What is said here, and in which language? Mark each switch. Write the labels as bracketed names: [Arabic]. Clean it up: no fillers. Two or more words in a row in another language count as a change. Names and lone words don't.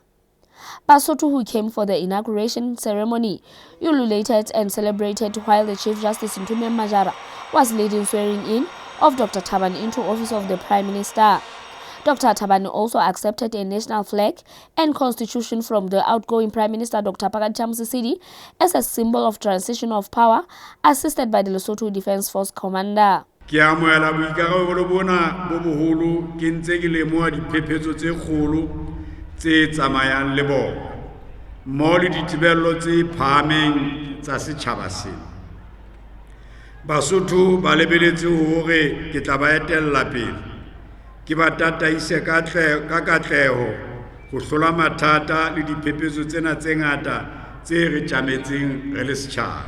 [English] Basotho, who came for the inauguration ceremony, ululated and celebrated while the Chief Justice Ntume Majara was leading swearing in of Dr. Thabane into office of the Prime Minister. Dr. Thabane also accepted a national flag and constitution from the outgoing Prime Minister Dr. Musisidi as a symbol of transition of power, assisted by the Lesotho Defence Force Commander. [Southern Sotho] Ke amoela boikarabelo bona bo boholo ke ntse ke lemoha diphephetso tse kgolo tse tsamayang le bona mmoho le dithibello tse phahameng tsa setjhaba sena. Basotho ba lebeletse hore ke tla ba etella pele ke ba tataise ka katleho go hlola mathata le diphephetso tsena tse ngata tse re tjametseng re le setjhaba.